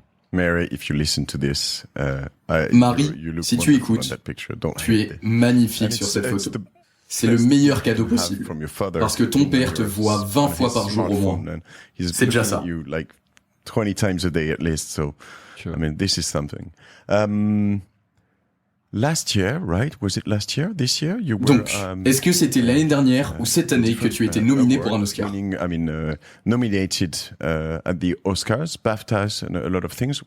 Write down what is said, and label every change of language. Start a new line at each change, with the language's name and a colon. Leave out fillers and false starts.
English: Mary, if you listen to this,
French: Marie, si tu écoutes, tu es magnifique sur cette photo. C'est le meilleur cadeau possible, parce que ton père te voit 20 fois par jour au moins. C'est déjà ça.
English: 20 times a day at least, so I mean, this is something. Last year, right? Was it last year? This year? You were,
French: donc, est-ce que c'était l'année dernière ou cette année que tu étais nominé pour un Oscar?
English: Nominated at the Oscars, BAFTAs, and a lot of things.